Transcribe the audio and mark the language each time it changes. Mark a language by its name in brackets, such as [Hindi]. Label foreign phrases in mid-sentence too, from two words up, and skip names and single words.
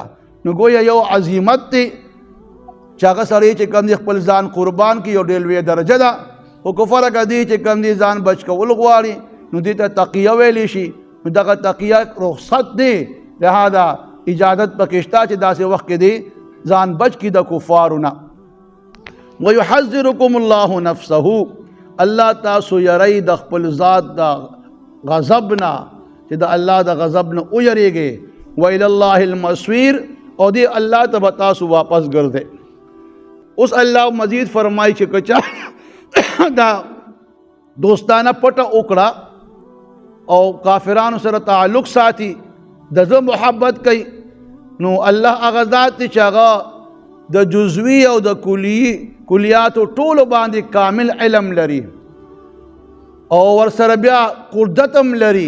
[Pashto] نو گویا یو عظیمت دی چې هغه سړی چې کوم دی خپل ځان قربان کړي یو ډېر لویه درجه ده. خو که فرقه دی چې کوم دی ځان بچ کول غواړي نو دې ته تقیه ویلی شي. نو دغه تقیه رخصت دی، لهذا اجازت پکې شته چې داسې وخت کې دی ځان بچ کړي د کفارو نه. [Arabic] ويحذركم الله نفسه. [Pashto] الله تاسو یری د خپل ذات د غضب نه چې د الله د غضب نه ویریږئ. [Arabic] وإلى الله المصير. [Pashto] او دی الله ته به تاسو واپس ګرځئ. اوس الله مزید فرمایي چې که چا دا دوستانه پټه وکړه او کافرانو سره تعلق ساتي د زه محبت کوي نو الله هغه ذات دی چې هغه د جزوي او د کلیاتو ټولو باندې کامل علم لري او ورسره بیا قدرت هم لري.